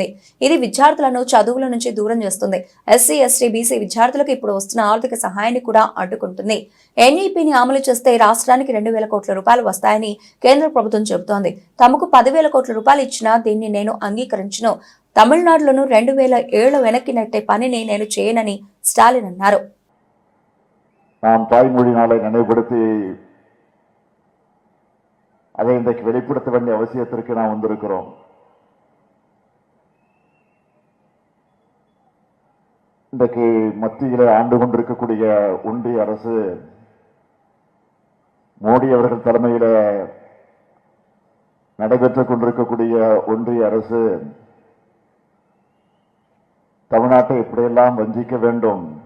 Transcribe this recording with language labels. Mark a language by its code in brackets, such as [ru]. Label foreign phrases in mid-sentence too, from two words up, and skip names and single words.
[te] ఇది విద్యార్థులను చదువుల నుంచి దూరం చేస్తుంది. ఎస్సీ, ఎస్టీ, బీసీ విద్యార్థులకు ఇప్పుడు వస్తున్న ఆర్థిక సహాయాన్ని కూడా అడ్డుకుంటుంది. ఎన్ఈపీని అమలు చేస్తే రాష్ట్రానికి 2,000 కోట్ల రూపాయలు వస్తాయని కేంద్ర ప్రభుత్వం చెబుతోంది. తమకు 10,000 కోట్ల రూపాయలు ఇచ్చినా దీన్ని నేను అంగీకరించను. తమిళనాడులోనూ 2,000 వెనక్కి నెట్టే పనిని నేను చేయనని స్టాలిన్ అన్నారు. [ta] நாம் தாய்மொழி நாளை நினைவுபடுத்தி அதை இன்றைக்கு வெளிப்படுத்த வேண்டிய அவசியத்திற்கு நாம் வந்திருக்கிறோம். இன்றைக்கு மத்தியிலே ஆண்டு கொண்டிருக்கக்கூடிய ஒன்றிய அரசு மோடி அவர்கள் தலைமையில நடைபெற்றுக் கொண்டிருக்கக்கூடிய ஒன்றிய அரசு தமிழ்நாட்டை எப்படியெல்லாம் வஞ்சிக்க வேண்டும்,